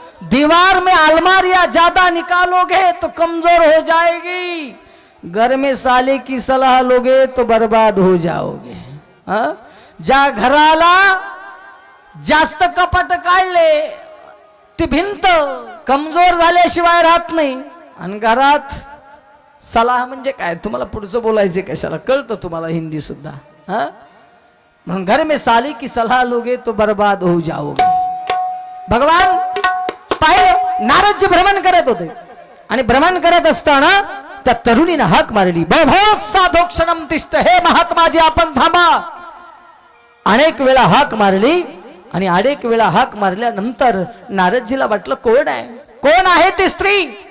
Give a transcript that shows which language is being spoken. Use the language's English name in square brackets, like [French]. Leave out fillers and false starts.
[Hindi] दीवार में अलमारियां ज्यादा निकालोगे तो कमजोर हो जाएगी. घर में साले की सलाह लोगे तो बर्बाद हो जाओगे. [Marathi] ज्या घराला जास्त कपाट काढले ती भिंत कमजोर झाल्याशिवाय राहत नाही. आणि घरात सलाह म्हणजे काय, तुम्हाला पुढचं बोलायचे कशाला, कळतं तुम्हाला हिंदी सुद्धा. [Hindi] म्हणून घर में साली की सलाह लोगे तो बर्बाद हो जाओगे. [Marathi] भगवान पाहिलं नारदजी भ्रमण करत होते आणि भ्रमण करत असताना त्या तरुणीने हाक मारली, [Sanskrit] भो साधो क्षणम तिष्ठ, [Marathi] हे महात्माजी आपण थांबा. अनेक वेळा हाक मारली आणि अनेक वेळा हाक मारल्यानंतर नारदजीला वाटलं कोण आहे ती स्त्री.